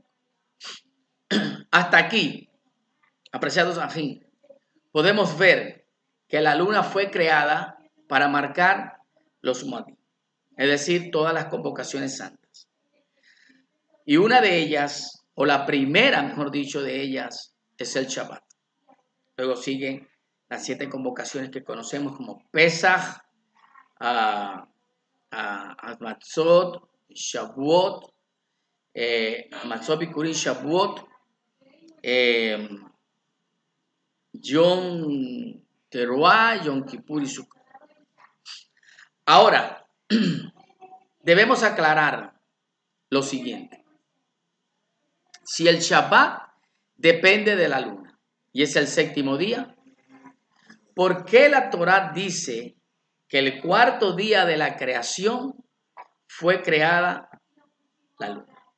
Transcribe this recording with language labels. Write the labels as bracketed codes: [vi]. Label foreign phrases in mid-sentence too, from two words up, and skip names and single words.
[es] Hasta aquí, apreciados afín, podemos ver que la luna fue creada para marcar los Moadim, es decir, todas las convocaciones santas. Y una de ellas, o la primera, mejor dicho, de ellas, es el Shabbat. Luego siguen las 7 convocaciones que conocemos como Pesach, Matzot, Shavuot, Matzot, Bikurim, Shavuot, Yom Teruah, Yom Kippur y Sukkot. Ahora, debemos aclarar lo siguiente. Si el Shabbat depende de la luna y es el séptimo día, ¿por qué la Torá dice que el 4º día de la creación fue creada la luna?